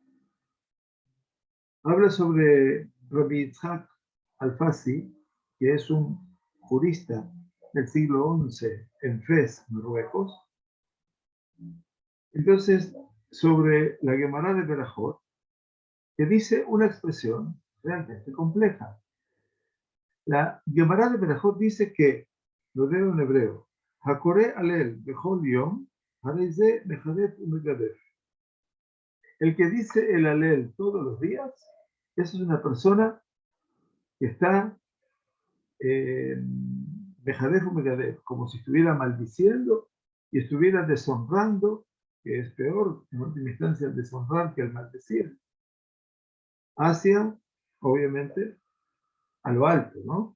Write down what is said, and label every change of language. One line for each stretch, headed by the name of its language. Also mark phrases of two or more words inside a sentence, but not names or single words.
Spanish: Habla sobre Rabbi Yitzhak Alfasi, que es un jurista del siglo XI en Fez, Marruecos. Entonces, sobre la Gemara de Berajot, que dice una expresión realmente compleja. La Gemara de Berajot dice que, lo leo en hebreo,
Hebrew: הקורא הלל בכל יום הרי זה מחרף ומגדף.
Spanish: El que dice el alel todos los días, esa es una persona que está
Hebrew: מחרף ומגדף,
Spanish: como si estuviera maldiciendo y estuviera deshonrando, que es peor, en última instancia, el deshonrar que el maldecir, hacia, obviamente, a lo alto, ¿no?